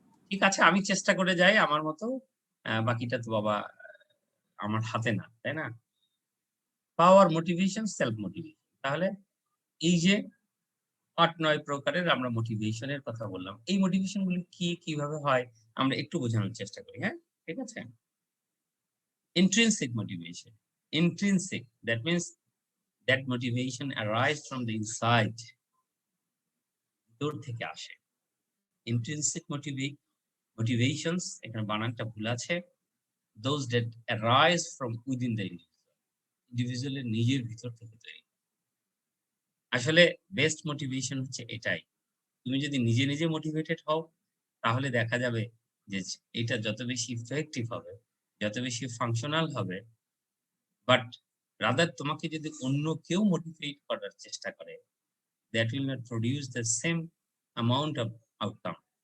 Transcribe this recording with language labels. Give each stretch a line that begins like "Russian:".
Bangla: ঠিক আছে, আমি চেষ্টা করে যাই আমার মতো। বাকিটা তো বাবা আমার হাতে না, তাই না? পাওয়ার, মোটিভেশন, সেলফ মোটিভেশন। তাহলে এই যে ৮-৯ প্রকারের আমরা মোটিভেশন এর কথা বললাম। এই মোটিভেশন গুলি কি, কিভাবে হয় আমরা একটু বোঝানোর চেষ্টা করি, হ্যাঁ? ঠিক আছে?
English: Intrinsic motivation. Intrinsic, that means that motivation arise from the inside.
Bangla: ভিতর থেকে আসে। Intrinsic motivations, এখানে বানানটা ভুল আছে।
English: Those that arise from within the individual.
Bangla: Individual এর নিজের ভিতর থেকে তৈরি। আসলে বেস্ট মোটিভেশন হচ্ছে এটাই। তুমি যদি নিজে, নিজে মোটিভেটেড হও, তাহলে দেখা যাবে যে এটা যত বেশি ইফেক্টিভ হবে, যত বেশি ফাংশনাল হবে, বাট রাদার তোমাকে যদি অন্য কেউ মোটিভেট করার চেষ্টা করে,
English: that will not produce the same amount of outcome.